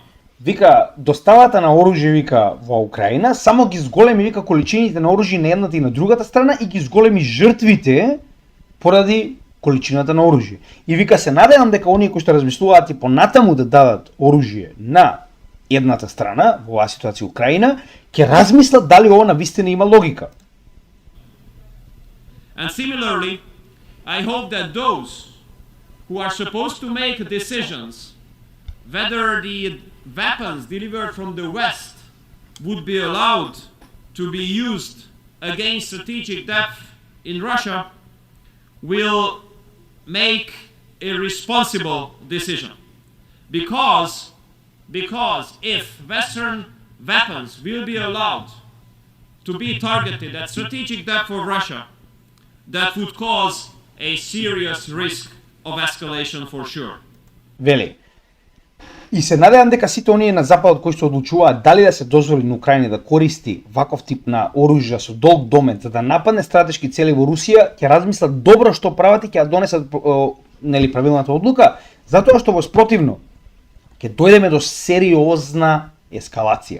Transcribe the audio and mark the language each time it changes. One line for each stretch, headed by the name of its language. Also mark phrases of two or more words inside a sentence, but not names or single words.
Macedonian: Вика, доставата на оружје, вика, во Украина, само ги зголеми, вика, количините на оружје на едната и на другата страна и ги зголеми жртвите поради количината на оружје. И вика, се надевам дека оние кои што размислуваат и понатаму да дадат оружје на едната страна, во оваа ситуација Украина, ќе размислат дали ова навистина има логика.
English: And similarly, I hope that those who are supposed to make decisions whether the weapons delivered from the West would be allowed to be used against strategic depth in Russia will make a responsible decision. Because if Western weapons will be allowed to be targeted at strategic depth for Russia, that would cause a serious risk of escalation for sure.
Macedonian: Вели. И се надевам дека сите оние на западот кои се одлучуваат дали да се дозволи на Украина да користи ваков тип на оружје со долг домет за да нападне стратешки цели во Русија, ќе размислат добро што прават и ќе донесат нели правилната одлука, затоа што во спротивно ќе дојдеме до сериозна ескалација.